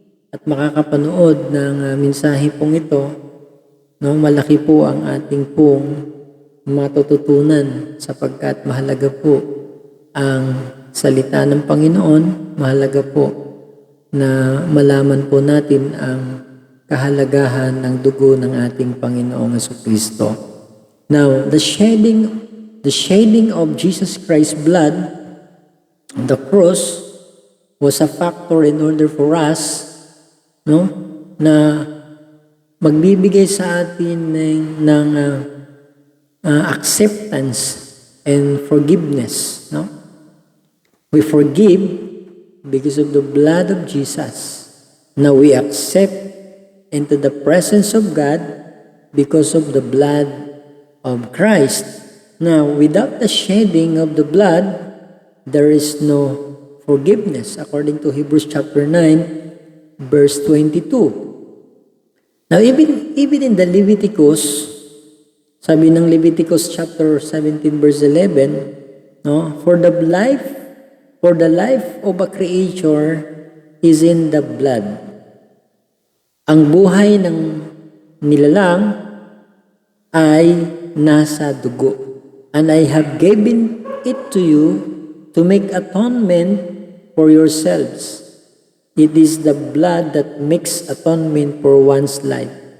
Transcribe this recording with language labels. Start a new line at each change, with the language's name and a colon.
Filipino: at makakapanood ng mensahe pong ito, no, malaki po ang ating pong matututunan sapagkat mahalaga po ang salita ng Panginoon, mahalaga po na malaman po natin ang kahalagahan ng dugo ng ating Panginoong Jesucristo.
English: Now, the shedding of Jesus Christ's blood on the cross was a factor in order for us, no,
Filipino: na magbibigay sa atin ng
English: acceptance and forgiveness, no? We forgive because of the blood of Jesus. Now we accept into the presence of God because of the blood of Christ. Now, without the shedding of the blood, there is no forgiveness, according to Hebrews chapter 9, verse 22. Now, even in the Leviticus,
Filipino: sabi ng
English: Leviticus chapter 17, verse 11, no, for the life of a creature is in the blood.
Filipino: Ang buhay ng nilalang ay nasa dugo.
English: And I have given it to you to make atonement for yourselves. It is the blood that makes atonement for one's life.